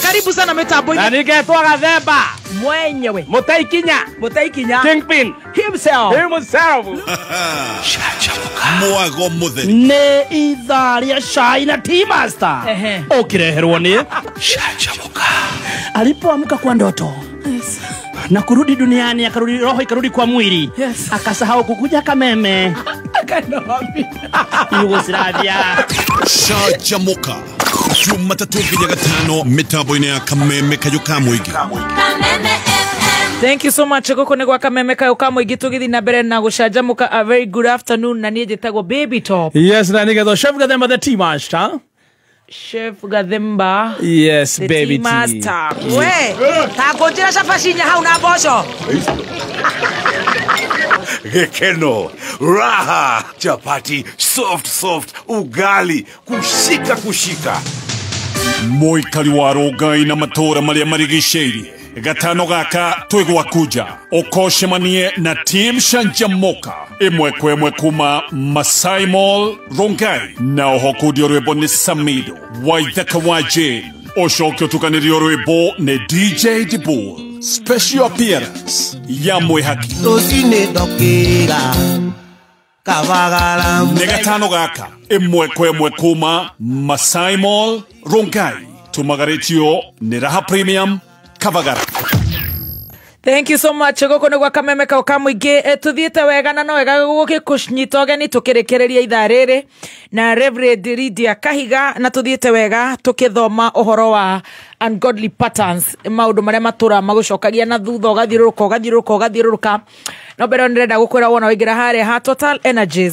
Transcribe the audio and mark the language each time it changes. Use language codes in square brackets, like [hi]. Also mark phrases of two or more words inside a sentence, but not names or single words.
[sw] Karibu sana mitambo-inĩ. [ki] Na ningetwa Gathemba [sw] mwenyewe [ki] Mũtaikinya [en] Kingpin himself. [ki] Mwago mũtheri. Nĩ ithaa rĩa Shai na T-Master ũkĩreherwo nĩ Canjamũka. [sw] Alipoamka kwa ndoto na kurudi duniani, akarudi roho ikarudi kwa mwili. Akasahau kukuja Kameme. Yugoslavia. [ki] Canjamũka Jumatatu nginya Gatano mitambo-inĩ ya Kameme Kayũ ka mũingĩ. [en] Thank you so much. [ki] Gũkũ nĩ gwa Kameme Kayũ ka mũingĩ tũgĩthiĩ na mbere na gũcanjamũka. [en] A very good afternoon. [ki] Na niĩ njĩtagwo Baby Top. Yes, na nĩgetho Chef Gathemba the T-Master. Chef Gathemba. [en] Yes, the Baby T-Master. We, [ki] ta ngũnjĩra cabaci hau na mboco. Gekeno, [sw] raha, chapati, soft, ugali, kushika. [ki] Mũikari wa Rongai na matũũra marĩa marigicĩirie. Gatano gaka twĩgwakuja ũkoshemanie na Team Canjamũka ĩmwe kwa ĩmwe kuma Masai Mall Rongai, na oho kũndio rwĩmbo nĩ Samido Waithaka wa Jane, ũcoke ũtukanĩrio rwĩmbo nĩ DJ Dibull. [en] Special appearance ya Mwĩhaki. [ki] Rũcinĩ ndokĩra kabagala nĩ gatano gaka ĩmwe kwa ĩmwe kuma Masai Mall Rongai tumagarĩtio nĩ Raha Premium Kabagala. [en] Thank you so much. [ki] Goko nĩ gwa kameme kao ka mũingĩ tuthiĩte wega na no wega gũgĩkũnyita ũgeni tũkĩrĩkĩrĩria ithaa rĩrĩ na Reverend Lydia Kahiga na tuthiĩte wega tũkĩthoma ũhoro wa [en] ungodly patterns, [ki] maũndũ marĩa matũra magũcokagia na thutha ũgathiũrũrũka no mbere nĩrenda gũkwĩra wona waingĩra harĩa ha Total Energies.